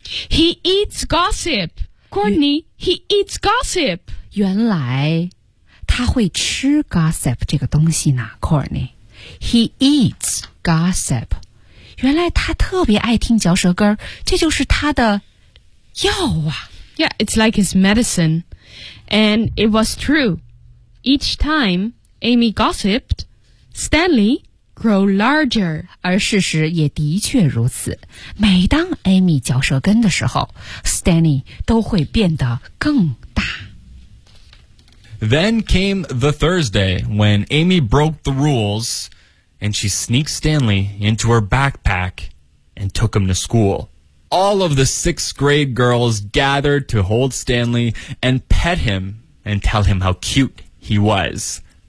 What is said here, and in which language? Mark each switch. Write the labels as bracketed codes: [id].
[en] He eats gossip. Courtney, he eats gossip. [zh] 原来他会吃 gossip 这个东西呢， Courtney. [en] He eats gossip. [zh] 原来他特别爱听嚼舌根，这就是他的药啊。 [en] Yeah, it's like his medicine. And it was true. Each time Amy gossiped, Stanley grew larger. [zh] 而事实也的确如此。每当 Amy 嚼舌根的时候， Stanley 都会变得更大。 [en] Then came the Thursday when Amy broke the rules and she sneaked Stanley into her backpack and took him to school. All of the sixth grade girls gathered to hold Stanley and pet him and tell him how cute he was.